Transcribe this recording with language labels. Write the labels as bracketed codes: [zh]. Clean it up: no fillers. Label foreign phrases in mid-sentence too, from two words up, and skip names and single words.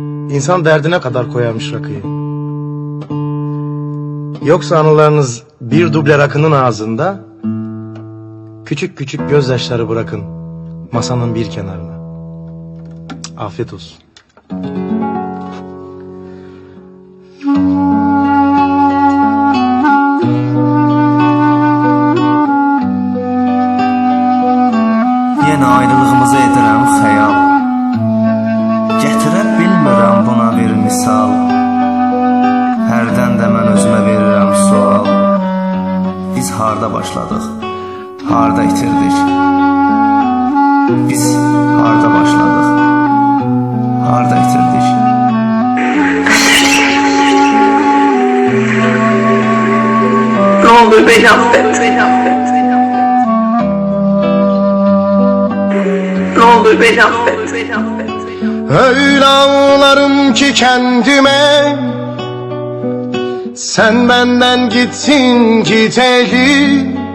[tr] İnsan derdine kadar koyarmış rakıyı. Yoksa anılarınız bir duble rakının ağzında, küçük küçük gözyaşları bırakın masanın bir kenarına. Afiyet olsun. [az] Yenə ayrılığımızı edirəm xəyal. Gətirə bilmirəm buna bir misal. Hərdən də mən özümə verirəm sual. Biz harda başladıq, harda itirdik? Biz harda başladıq, harda itirdik? [tr] Ne olur beni affet. Ne olur beni affet. Öyle ağlarım ki kendime, sen benden gittin gideli.